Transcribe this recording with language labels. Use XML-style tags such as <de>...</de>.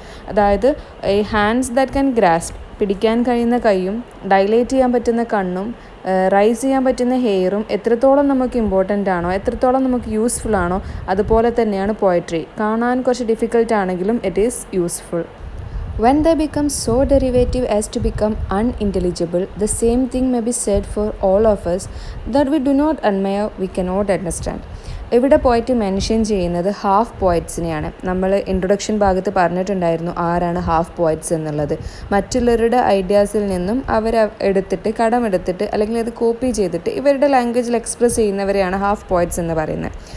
<ml>അതായത് ഈ</ml> <en>hands that can grasp,</en> <ml>പിടിക്കാൻ കഴിയുന്ന കൈയും ഡൈലേറ്റ് ചെയ്യാൻ പറ്റുന്ന കണ്ണും റൈസ് ചെയ്യാൻ പറ്റുന്ന ഹെയറും എത്രത്തോളം നമുക്ക് ഇമ്പോർട്ടൻ്റ് ആണോ, എത്രത്തോളം നമുക്ക് യൂസ്ഫുൾ ആണോ അതുപോലെ തന്നെയാണ് പോയട്രി. കാണാൻ കുറച്ച് ഡിഫിക്കൽട്ട് ആണെങ്കിലും</ml> <en>It is useful. When they become so derivative as to become unintelligible, the same thing may be said for all of us that we do not admire, we cannot understand.</en> <ml>ഇവിടെ പോയിട്ട് mention ചെയ്യുന്നത് half പോയറ്റ്സിനെയാണ്. നമ്മൾ introduction ഭാഗത്ത് പറഞ്ഞിട്ടുണ്ടായിരുന്നു ആരാണ് half poets എന്നുള്ളത്. മറ്റുള്ളവരുടെ ഐഡിയാസിൽ നിന്നും എടുത്തിട്ട് കടമെടുത്തിട്ട് അല്ലെങ്കിൽ അത് കോപ്പി ചെയ്തിട്ട് ഇവരുടെ ലാംഗ്വേജിൽ എക്സ്പ്രസ് ചെയ്യുന്നവരെയാണ് ഹാഫ് പോയറ്റ്സ് എന്ന് പറയുന്നത്.</ml>